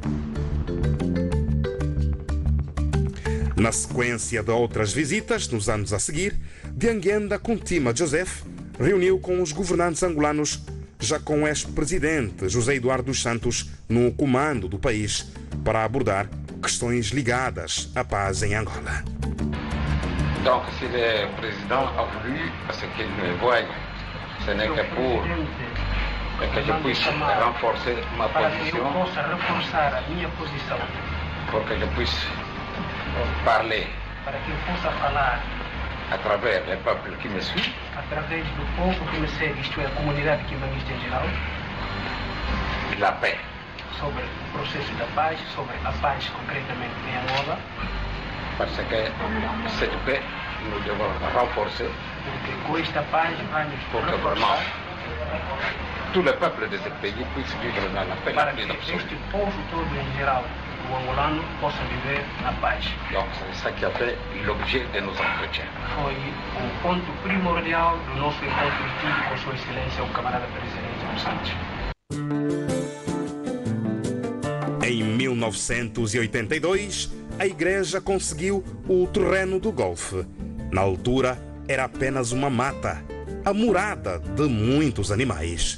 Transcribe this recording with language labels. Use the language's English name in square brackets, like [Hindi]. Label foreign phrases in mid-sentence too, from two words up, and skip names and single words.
[Portuguese] Na sequência de outras visitas, nos anos a seguir, Dianguenda Kuntima Joseph reuniu com os governantes angolanos, já com o ex-presidente José Eduardo dos Santos no comando do país, para abordar questões ligadas à paz em Angola. [French] Donc, si le président a voulu, parce qu'il me voit, ce n'est que pour que je puisse renforcer ma position, pour que je puisse parler à travers les peuples qui me suivent, [Portuguese] através do povo que me segue, isto é, a comunidade quimbanguista em geral, [French] la paix. [Portuguese] Sobre o processo da paz, sobre a paz concretamente em Angola. [French] Parce que cette paix, nous devons la renforcer. [Portuguese] Porque com esta paz vamos reforçar. [French] Tout le peuple de ce pays puisse vivre dans la paix. [Portuguese] Para que este povo todo em geral, o angolano, possa viver na paz. [French] Donc c'est ça qui a fait l'objet de nos entretiens. [Portuguese] Foi ponto primordial do nosso encontro tido com Sua Excelência, o camarada presidente dos Santos. Em 1982, a igreja conseguiu o terreno do golfe. Na altura, era apenas uma mata, a morada de muitos animais.